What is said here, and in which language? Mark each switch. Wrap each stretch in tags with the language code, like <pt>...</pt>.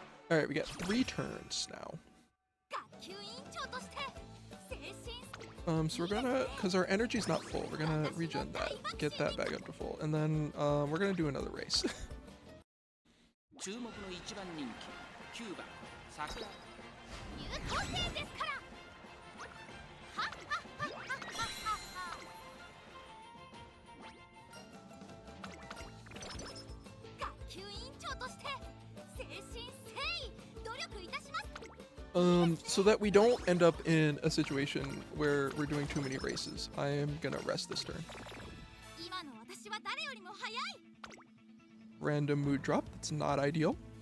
<en>All right, we got 3 turns now.</en> <ja>学級委員長として精神</ja> <en>So we're gonna, cause our energy's not full, we're gonna regen that, get that back up to full, and then we're gonna do another race.</en> <ja>注目の1番人気、9番桜。優等生ですから。はっはっはっはっはっは。学級委員長として誠心誠意努力いたします。</ja> <en>So that we don't end up in a situation where we're doing too many races, I am gonna rest this turn.</en> <ja>今の私は誰よりも早い。</ja> <en>Random mood drop, that's not ideal.</en>